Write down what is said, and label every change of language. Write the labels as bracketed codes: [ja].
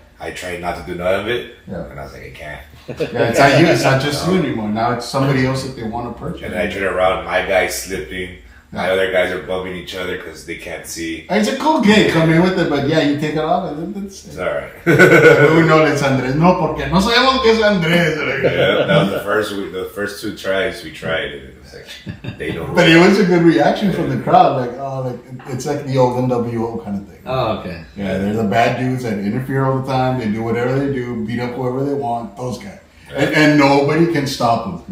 [en] I tried not to do none of it, Yeah. and I was like, I can't. yeah. It's not you. It's not just you anymore. Now it's somebody else that they want to purchase. And then I turn around, my guy's slipping, my other guys are bumping each other because they can't see. It's a cool game. Come in with it, but yeah, you take it off and then It's alright. we know it's Andres. [es] No, porque no sabemos que es Andres. [en] Yeah, that was the first 2 tries we tried, and it was like, they don't. But it was a good reaction from the crowd. It's like the old NWO kind of thing. Oh, okay. Yeah, they're the bad dudes that interfere all the time. They do whatever they do, beat up whoever they want. Those guys, and nobody can stop them.